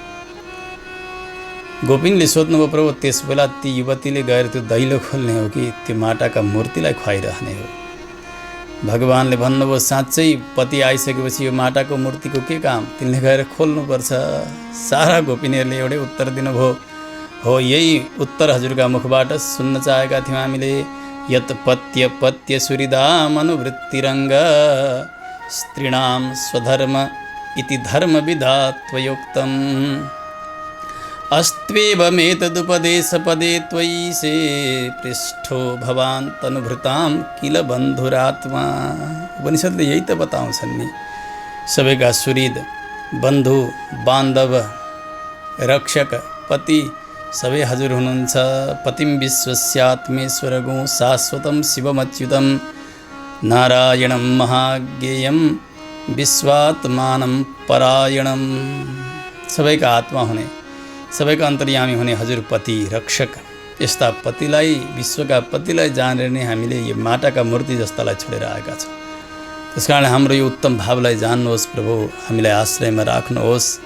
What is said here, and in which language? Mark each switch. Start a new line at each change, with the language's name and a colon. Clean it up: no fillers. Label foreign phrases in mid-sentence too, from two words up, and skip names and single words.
Nepali: गोपिनले सोध्नुभयो, प्रभु त्यस बेला ती युवतीले गएर त्यो दैलो खोल्ने हो कि त्यो माटाका मूर्तिलाई खुवाइरहने हो? भगवानले भन्नुभयो, साँच्चै पति आइसकेपछि यो माटाको मूर्तिको के काम, तिनले गएर खोल्नुपर्छ। सारा गोपिनीहरूले एउटै उत्तर दिनुभयो, हो यही उत्तर हजुरका मुखबाट सुन्न चाहेका थियौँ हामीले।
Sanskrit: यत पत्य पत्य सुहृदाम अनुवृत्तिरङ्ग स्त्रीणां स्वधर्म इति धर्मविधा त्वयोक्तम् अस्त्वेवमेतदुपदेशपदे त्वयि से पृष्ठो भवान् तनुभृतां किल बन्धुरात्मा।
Nepali: उपनिषदले यही त बताउँछन् नि, सबैका सुहृद, बन्धु, बान्धव, रक्षक, पति सबै हजुर हुनुहुन्छ।
Sanskrit: पतिं विश्वस्यात्मेश्वरगुं शाश्वतं शिवमच्युतं नारायणं महाज्ञेयं विश्वात्मानं परायणं।
Nepali: सबैका आत्मा हुने, सबैका अन्तर्यामी हुने हजुर पति रक्षक, यस्ता पतिलाई, विश्वका पतिलाई जानेर नै हामीले यो माटाका मूर्ति जस्तालाई छोडेर आएका छौँ। त्यसकारण हाम्रो यो उत्तम भावलाई जान्नुहोस् प्रभु, हामीलाई आश्रयमा राख्नुहोस्।